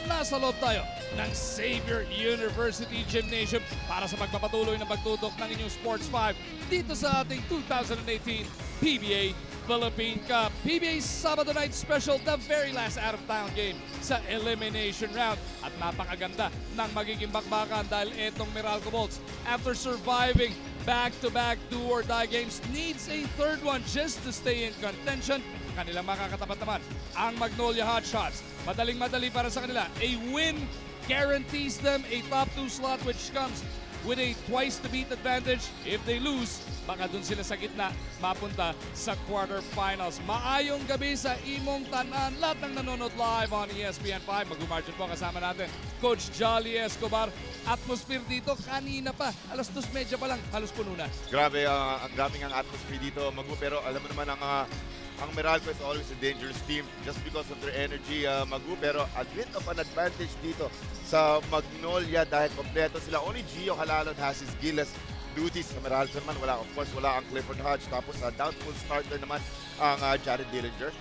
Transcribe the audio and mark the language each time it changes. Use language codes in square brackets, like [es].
[tl] Nasa loob tayo ng Xavier University Gymnasium para sa pagpapatuloy ng pagtutok ng inyong Sports 5 dito sa ating 2018 PBA Philippine Cup. [en] PBA Sabado Night Special, the very last out-of-town game sa elimination round. [tl] At napakaganda ng magiging bakbakan dahil etong [en] Meralco Bolts, after surviving back-to-back do-or-die games, needs a third one just to stay in contention. [tl] Kanilang makakatapat naman ang Magnolia Hotshots. Madaling-madali para sa kanila. [en] A win guarantees them a top 2 slot which comes with a twice-to-beat advantage. If they lose, [tl] baka dun sila sa gitna mapunta sa quarterfinals. [ceb] Maayong gabi sa imong tanan. [tl] Lahat ng nanonood [en] live on ESPN5. [tl] Mag-umargin po kasama natin Coach Jolly Escobar. Atmosphere dito kanina pa. 2:30 pa lang. Halos puno na. Grabe, ang daming ang atmosphere dito, Magu. Pero alam mo naman, ang [en] Meralco is always a dangerous team just because of their energy, Magu. [tl] Pero [en] a bit of an advantage [tl] dito sa Magnolia dahil kompleto sila. [en] Only Gio Halalon has his Gilas duties. [tl] Sa Meralco naman, of course, wala ang Clifford Hodge. Tapos doubtful starter naman ang Jared Dillinger.